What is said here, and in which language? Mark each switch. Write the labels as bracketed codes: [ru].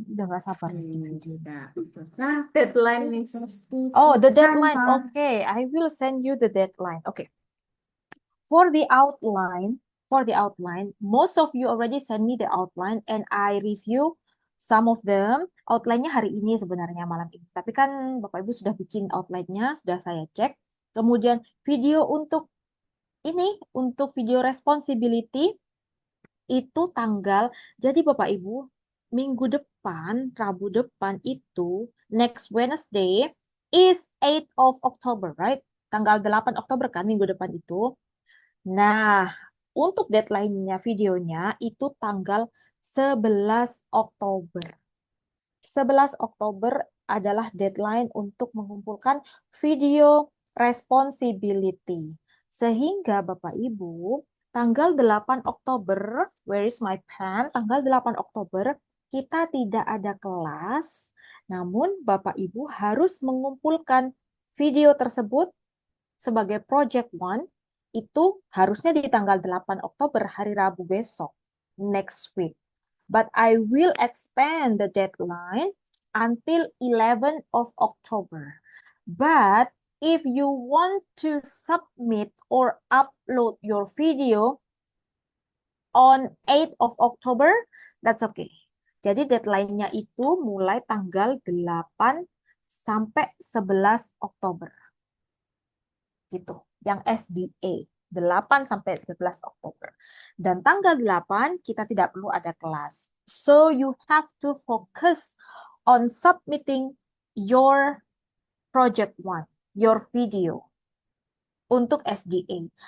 [id] Udah nggak sabar bikin video. Nah, deadline nih. [en] Oh, the deadline. Okay, I will send you the deadline. Okay. For the outline, most of you already send me the outline and I review some of them. [id] Outline-nya hari ini sebenarnya malam ini. Tapi kan Bapak Ibu sudah bikin outline-nya, sudah saya cek. Kemudian video untuk ini, untuk video responsibility itu tanggal. Jadi Bapak Ibu, minggu depan, Rabu depan itu, [en] next Wednesday is 8th of October, right? [id] Tanggal 8 Oktober kan minggu depan itu. Nah, untuk deadline-nya videonya itu tanggal 11 Oktober. 11 Oktober adalah deadline untuk mengumpulkan video responsibility. Sehingga Bapak Ibu, tanggal 8 Oktober, [en] where is my pen? [id] Tanggal 8 Oktober, kita tidak ada kelas, namun Bapak Ibu harus mengumpulkan video tersebut sebagai project one, itu harusnya di tanggal 8 Oktober, hari Rabu besok, [en] next week. But I will extend the deadline until 11 of October. But if you want to submit or upload your video on 8th of October, that's okay. [id] Jadi deadline-nya itu mulai tanggal 8 sampai 11 Oktober. Gitu. Yang SDA 8 sampai 11 Oktober. Dan tanggal 8 kita tidak perlu ada kelas. [en] So you have to focus on submitting your project one, your video untuk SDA.